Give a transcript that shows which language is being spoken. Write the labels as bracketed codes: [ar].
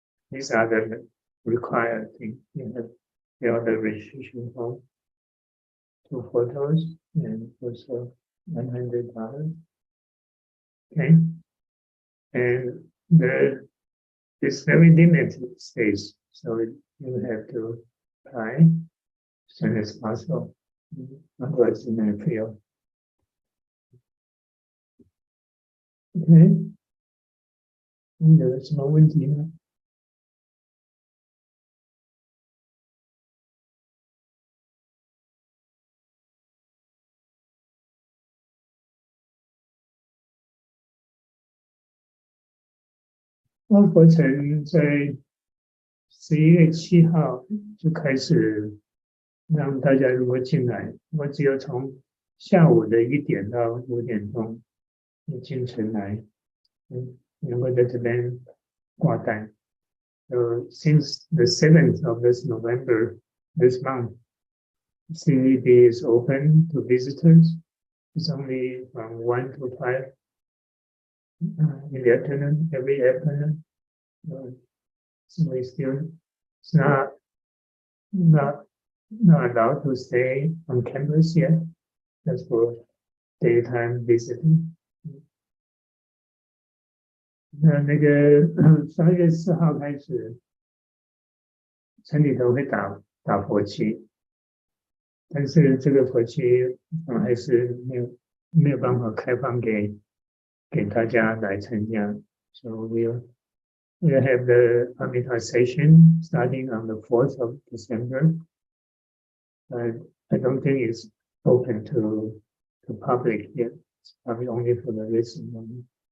[en] These are the required things. You have the registration form, 2 photos, and also $100. Okay, and it's very limited space, so you have to apply as soon as possible. Otherwise, you may fail. [zh] Okay, 有什么问题呢？温国城在11月7号就开始让大家如果进来，我只有从下午的1点到5点钟进城来，能够在这边挂单。 [en] So since the 7th of this November, this month, CVB is open to visitors. It's only from 1 to 5 in the afternoon, every afternoon. So we still, it's not allowed to stay on campus yet. That's for daytime visiting. [zh] 那个12月4号开始，城里头会打佛七，但是这个佛七还是没有办法开放给大家来参加。 [en] So we'll have the Amrita session starting on the 4th of December. But I don't think it's open to the public yet. It's probably only for the listening only.